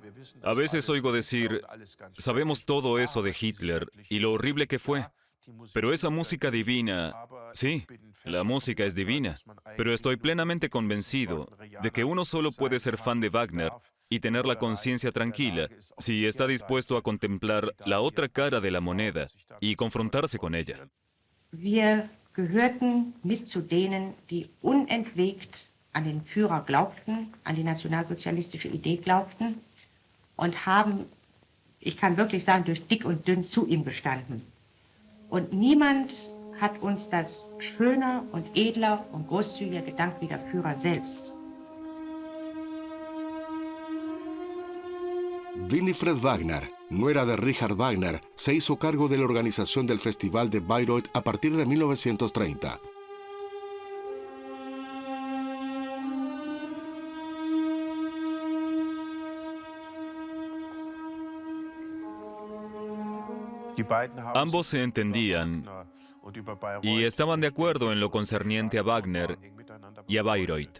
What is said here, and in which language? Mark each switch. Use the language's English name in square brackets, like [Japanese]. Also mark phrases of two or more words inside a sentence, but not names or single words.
[Spanish] A veces oigo decir, sabemos todo eso de Hitler y lo horrible que fue, pero esa música divina, sí, la música es divina, pero estoy plenamente convencido de que uno solo puede ser fan de Wagner y tener la conciencia tranquila si está dispuesto a contemplar la otra cara de la moneda y confrontarse con ella. [German] Wir gehörten mit zu denen, die unentwegt an den Führer glaubten, an die nationalsozialistische Idee glaubten und haben, ich kann wirklich sagen, durch dick und dünn zu ihm gestanden. Und niemand hat uns das schöner und edler und großzügiger gedankt wie der Führer selbst. [Spanish] Winifred Wagner, nuera de Richard Wagner, se hizo cargo de la organización del Festival de Bayreuth a partir de 1930. Ambos se entendían y estaban de acuerdo en lo concerniente a Wagner y a Bayreuth.